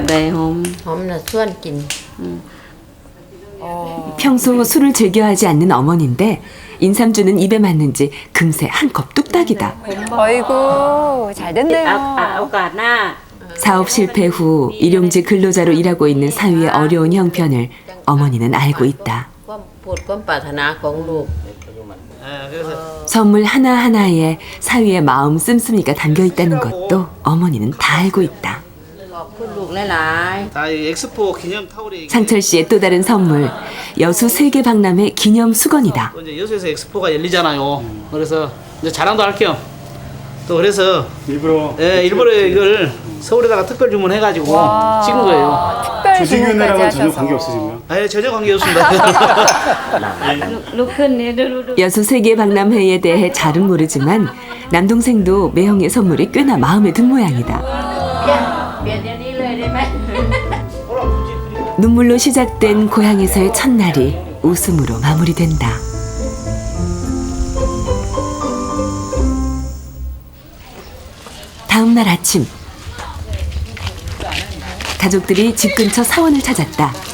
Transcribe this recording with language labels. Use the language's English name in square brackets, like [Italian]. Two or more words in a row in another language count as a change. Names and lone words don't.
[Korean] 평소 술을 즐겨 하지 않는 어머니인데 인삼주는 입에 맞는지 금세 한 컵 뚝딱이다. 어이구, 잘 됐네요. 사업 실패 후 일용직 근로자로 일하고 있는 사위의 어려운 형편을 어머니는 알고 있다. [Thai] ความปรารถนาของลูก [Korean] 선물 하나하나에 사위의 마음 씀씀이가 담겨 있다는 것도 어머니는 다 알고 있다. [Thai] ขอบคุณลูกหลายๆ [Korean] 다 엑스포 기념 타올이 상철 씨의 또 다른 선물, 여수 세계 박람회 기념 수건이다. 이제 여수에서 엑스포가 열리잖아요. 그래서 이제 자랑도 할게요. 또 그래서 일부러 일부러 이걸 서울에다가 특별 주문해가지고 찍은 거예요. 특별 조직위원회랑은 주문까지 전혀 하셔서. 관계 없으시고요. 아예 전혀 관계 없습니다. 여수 세계 박람회에 대해 잘은 모르지만 남동생도 매형의 선물이 꽤나 마음에 든 모양이다. [Thai] เปลี่ยนเดี๋ยวนี้เลยได้ไหม [Korean] 눈물로 시작된 고향에서의 첫날이 웃음으로 마무리된다. 다음 날 아침, 가족들이 집 근처 사원을 찾았다.